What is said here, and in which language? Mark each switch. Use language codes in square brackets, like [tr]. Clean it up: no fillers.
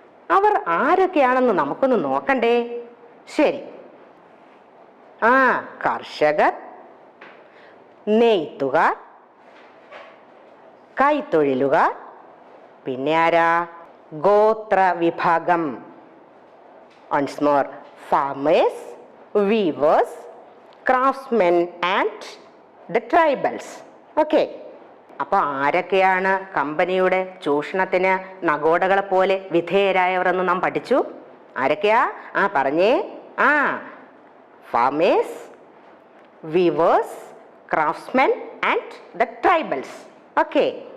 [ml] അവർ ആരൊക്കെയാണെന്ന് നമുക്കൊന്ന് നോക്കണ്ടേ? ശരി. കർഷകർ, നെയ്ത്തുകാർ, കൈത്തൊഴിലുകാർ, പിന്നെ ആരാ? ഗോത്ര വിഭാഗം. [en] once more, farmers, weavers, craftsmen and the tribals. Okay. [ml] അപ്പോൾ ആരൊക്കെയാണ് കമ്പനിയുടെ ചൂഷണത്തിന് നഗോഡകളെ പോലെ വിധേയരായവർ എന്ന് നാം പഠിച്ചു? ആരൊക്കെയാ? പറഞ്ഞേ. [en] Farmers, weavers, craftsmen and the tribals. Okay.